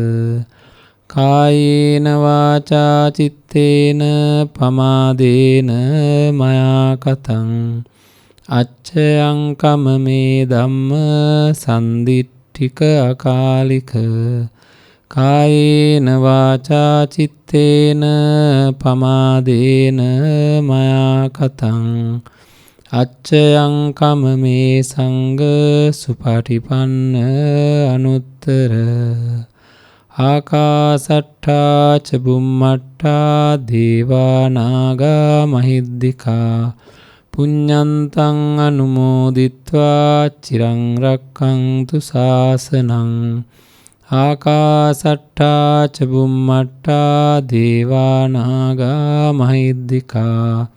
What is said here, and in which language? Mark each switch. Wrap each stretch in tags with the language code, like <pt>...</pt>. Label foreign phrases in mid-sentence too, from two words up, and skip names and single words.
<pi>කායේන වාචා චිත්තේන පමාදේන මයා කතං අච්චයං කමමේ ධම්ම සන්දිට්ඨික අකාලික කායේන වාචා චිත්තේන පමාදේන මයා කතං අච්චයං කමමේ සංඝ සුපටිපන්න අනුත්තර ආකාසට්ඨා ච බුම්මට්ඨා දේවා නාග මහිද්దికා පුඤ්ඤන්තං අනුමෝදිත්වා චිරං රක්ඛන්තු ශාසනං ආකාසට්ඨා ච බුම්මට්ඨා දේවා නාග මහිද්దికා</pi>